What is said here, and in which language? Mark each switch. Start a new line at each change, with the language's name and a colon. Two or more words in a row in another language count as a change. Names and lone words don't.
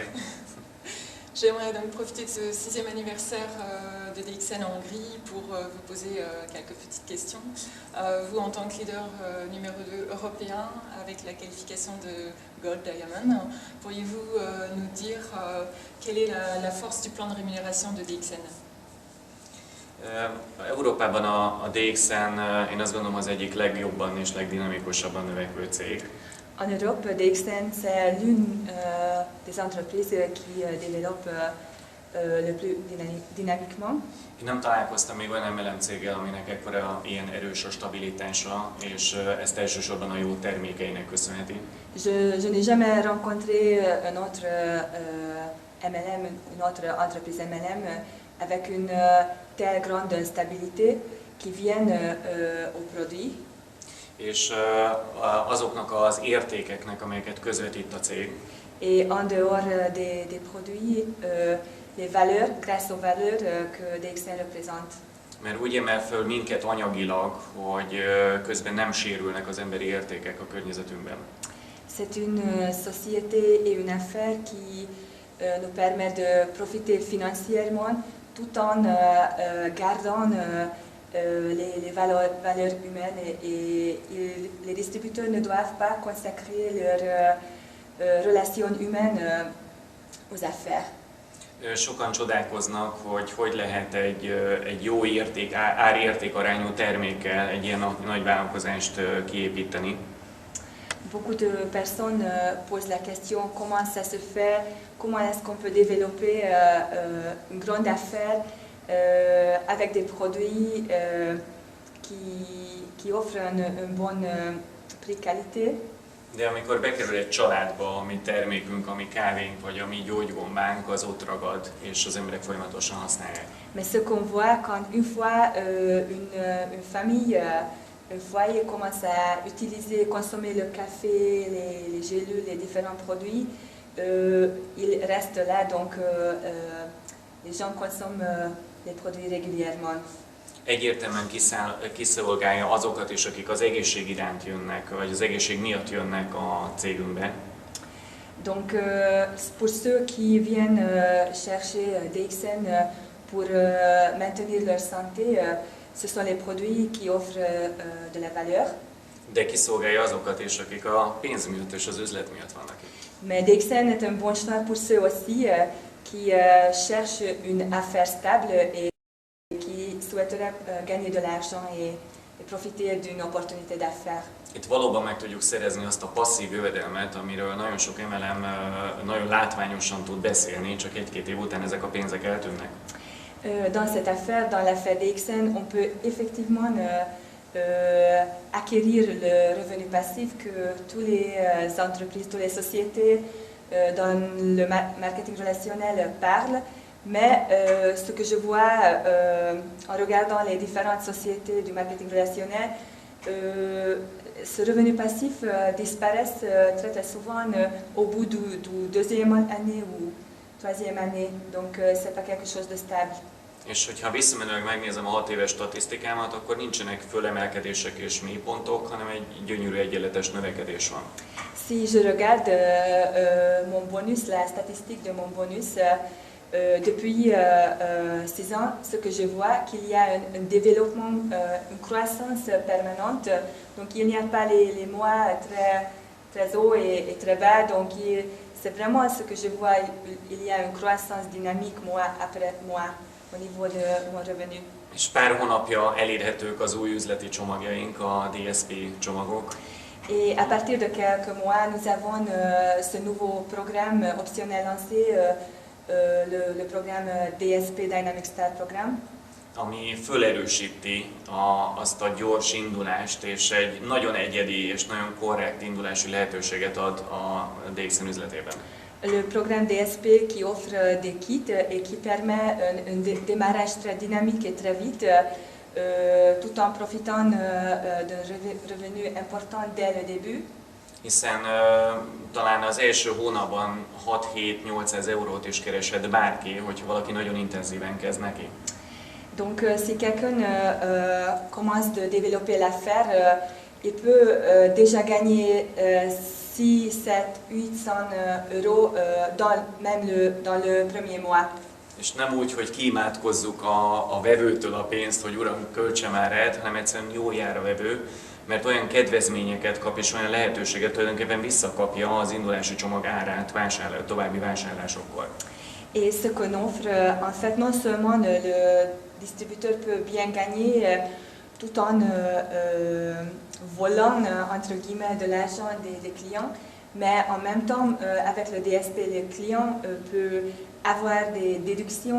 French: J'aimerais donc profiter de ce 6e anniversaire de DXN en Hongrie pour vous poser quelques petites questions. Vous, en tant que leader numéro 2 européen, avec la qualification de Gold Diamond, pourriez-vous nous dire quelle est la force du plan de rémunération de DXN?
Hungarian: Európában a DXN, én azt gondolom, az egyik legjobban és legdinamikusabban növekvő cég.
French: En Europe, DXN, c'est l'une des entreprises qui développe le plus dynamiquement.
Hungarian: Én nem találkoztam még olyan MLM céggel, aminek ekkora ilyen erős a stabilitása, és ezt elsősorban a jó termékeinek köszönheti.
French: Je n'ai jamais rencontré un autre MLM, une autre entreprise MLM avec une telle grande stabilité qui viennent aux produits.
Hungarian: És azoknak az értékeknek, amelyeket közvetít a cég.
French: Et en dehors des produits, les valeurs, grâce aux valeurs que DXN représente.
Hungarian: Mert úgy emel föl minket anyagilag, hogy közben nem sérülnek az emberi értékek a környezetünkben.
French: C'est une société et une affaire qui nous permet de profiter financièrement tout en gardant les valeurs humaines et les distributeurs ne doivent pas consacrer leurs relations humaines aux affaires.
Hungarian: Sokan csodálkoznak, hogy lehet egy jó érték, ár-érték arányú termékkel egy ilyen nagy vállalkozást kiépíteni.
French: Beaucoup de personnes posent la question comment ça se fait, comment est-ce qu'on peut développer une grande affaire avec des produits qui offrent un bon prix qualité.
Hungarian: De amikor bekerül egy családba a mi termékünk, a mi kávénk vagy a mi gyógygombánk, az ott ragad, és az emberek folyamatosan használják.
French: Mais ce qu'on voit quand une fois une famille, un foyer commence à utiliser, consommer le café, les gélules, les différents produits, il reste là, donc les gens consomment les produits régulièrement.
Hungarian: Egyértelműen kiszolgálja azokat is, akik az egészség iránt jönnek, vagy az egészség miatt jönnek a cégünkbe.
French: Donc pour ceux qui viennent chercher DXN pour maintenir leur santé, ce sont les produits qui offrent de la valeur.
Hungarian: De kiszolgálja azokat is, akik a pénz miatt és az üzlet miatt vannak itt.
French: Mais DXN est un bon choix pour ceux aussi qui cherchent une affaire stable et qui souhaiteraient gagner de l'argent et profiter d'une opportunité d'affaires.
Hungarian: Itt valóban meg tudjuk szerezni azt a passzív jövedelmet, amiről nagyon sok MLM nagyon látványosan tud beszélni, csak egy-két év után ezek a pénzek eltűnnek.
French: Dans cette affaire, dans l'affaire DXN, on peut effectivement acquérir le revenu passif que toutes les entreprises, toutes les sociétés dans le marketing relationnel parlent. Mais ce que je vois en regardant les différentes sociétés du marketing relationnel, ce revenu passif disparaît très, très souvent au bout du deuxième année ou troisième année. Donc c'est pas quelque chose de stable.
Hungarian: És hogyha visszamenőleg megnézem a 6 éves statisztikámat, akkor nincsenek fölemelkedések és mélypontok, hanem egy gyönyörű egyenletes növekedés van.
French: Si je regarde mon bonus, la statistique de mon bonus, depuis 6 ans, ce que je vois, qu'il y a un développement, une croissance permanente. Donc il n'y a pas les mois très hauts et très bas. Donc c'est vraiment ce que je vois. Il y a une croissance dynamique mois après mois au niveau de mon revenu.
Hungarian: És pár hónapja elérhetők az új üzleti csomagjaink, a DSP csomagok.
French: Et à partir de quelques mois, nous avons ce nouveau programme optionnel lancé, le programme DSP Dynamic Start Program.
Hungarian: Ami fölerősíti azt a gyors indulást, és egy nagyon egyedi és nagyon korrekt indulási lehetőséget ad a DXN üzletében.
French: Le programme DSP qui offre des kits et qui permet un démarrage très dynamique et très vite, tout en profitant d'un revenu important dès le début.
Hungarian: Hiszen talán az első hónapban 6-7-800 eurót is kereshet bárki, hogyha valaki nagyon intenzíven kezd neki.
French: Donc si quelqu'un commence de développer l'affaire, il peut déjà gagner 6, 7, 800 euros dans le premier mois.
Hungarian: És nem úgy, hogy kiimádkozzuk a vevőtől a pénzt, hogy uram, költse már el, hanem egyszerűen jól jár a vevő, mert olyan kedvezményeket kap és olyan lehetőséget tulajdonképpen visszakapja az indulási csomag árát további vásárlásokkor.
French: Et ce qu'on offre, en fait, non seulement le distributeur peut bien gagner tout en volant, entre guillemets, de l'argent des clients, mais en même temps, avec le DSP, le client peut avoir des déductions.